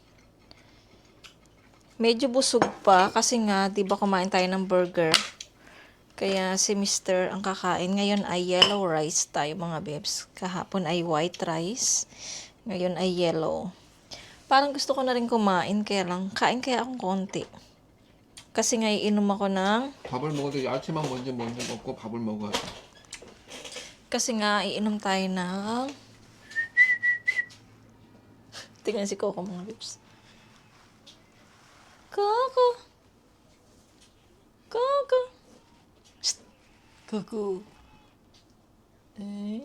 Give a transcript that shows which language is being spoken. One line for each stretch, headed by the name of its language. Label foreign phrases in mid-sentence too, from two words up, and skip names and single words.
Filipino: Medyo busog pa kasi nga, 'di ba kumain tayo ng burger. Kaya si Mr. ang kakain. Ngayon ay
English: yellow rice
Filipino: tayo mga bebs. Kahapon ay
English: white rice.
Filipino: Ngayon ay yellow. Parang gusto ko na rin kumain, kaya lang, kain kaya akong konti. Kasi nga iinom ako ng...
Korean: 밥을 먹어도 야채만 먼저 먹고 밥을 먹어야 돼.
Filipino: Kasi nga iinom tayo ng... Tingnan si Coco mga lips. Coco! Coco! Psst! Coco! Eh?